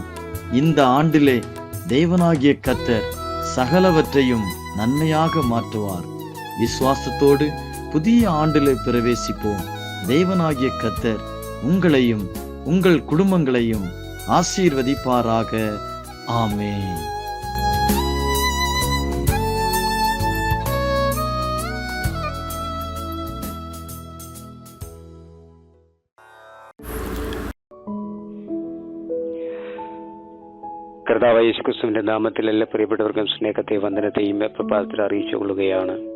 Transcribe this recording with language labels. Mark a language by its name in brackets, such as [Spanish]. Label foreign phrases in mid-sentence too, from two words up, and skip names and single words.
[Tamil] இந்த ஆண்டிலே தேவனாகிய கர்த்தர் சகலவற்றையும் நன்மையாக மாற்றுவார். விசுவாசத்தோடு புதிய ஆண்டிலே பிரவேசிப்போம். தேவனாகிய கர்த்தர் உங்களையும் உங்கள் குடும்பங்களையும் ஆசீர்வதிப்பாராக. ஆமென். [Malayalam] കർത്താവായ യേശുക്രിസ്തുവിന്റെ നാമത്തിൽ എല്ലാ പ്രിയപ്പെട്ടവർക്കും സ്നേഹത്തെ വന്ദനത്തെയും പ്രഭാതത്തിൽ അറിയിച്ചുകൊള്ളുകയാണ്.